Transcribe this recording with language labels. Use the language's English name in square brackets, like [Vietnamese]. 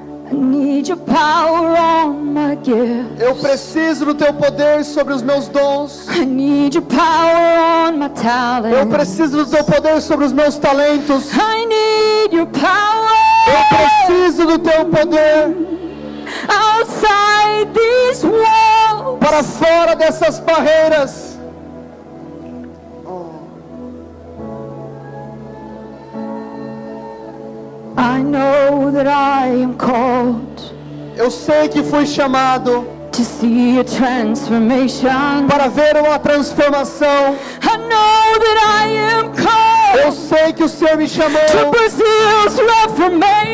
[English] I need your power on my gift. [Portuguese] Eu preciso do teu poder sobre os meus dons. [English] I need your power on my [Portuguese] Eu [English] talent. [Portuguese] preciso do teu poder sobre os meus talentos. [English] I need your power [Portuguese] Eu preciso do teu poder [English] outside these walls. [Portuguese] para fora dessas barreiras. [English] I know that I am called [Portuguese] Eu sei que fui chamado [English] to see a transformation. [Portuguese] para ver uma transformação. [English] I know that I am called [Portuguese] Eu sei que o Senhor me chamou [English] to Brazil's reformation.